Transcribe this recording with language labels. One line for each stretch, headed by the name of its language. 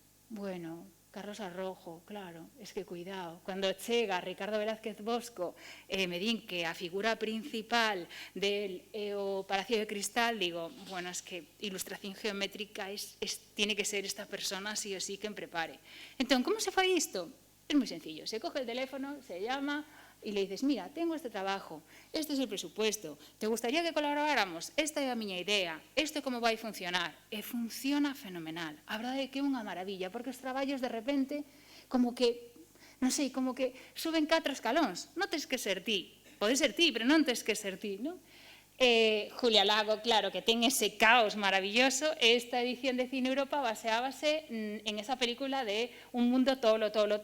Spanish: Bueno, Carlos Arrojo, claro, es que cuidado,
Galician: cando chega Ricardo Velázquez Bosco me din que a figura principal
Spanish: del o Palacio de Cristal, digo, bueno, es que ilustración geométrica tiene que ser esta persona sí o sí que prepare.
Galician: Entón, como se fai isto?
Spanish: Es moi sencillo, se coge el teléfono, se llama e le dices, mira, tengo este trabajo, este es el presupuesto, ¿te gustaría que colaboráramos?
Galician: Esta é a miña idea, isto é como vai funcionar. E funciona fenomenal. A verdade é que é unha maravilla, porque os traballos de repente, como que, non sei, como que suben 4 escalóns. Non tens que ser ti, pode ser ti, pero non tens que ser ti, non? Julia Lago, claro, que ten ese caos maravilloso. Esta edición de Cine Europa baseábase en esa película de un mundo tolo.